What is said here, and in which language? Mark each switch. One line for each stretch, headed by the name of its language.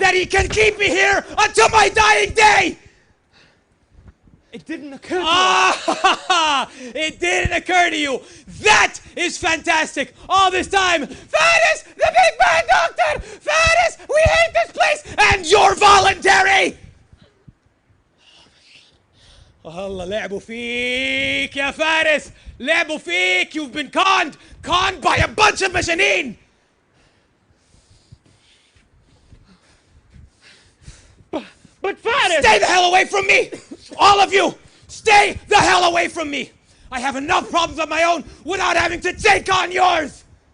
English: That he can keep me here until my dying day! It didn't occur to us. It didn't occur to you. That is fantastic. All this time, Faris, the big bad doctor! Faris, we hate this place! And you're voluntary!
Arabic: Allah, لعبوا فيك يا فارس. لعبوا فيك.
English: You've been conned by a bunch of mashaneen. But Faris! Stay the hell away from me! All of you! Stay the hell away from me! I have enough problems of my own without having to take on yours!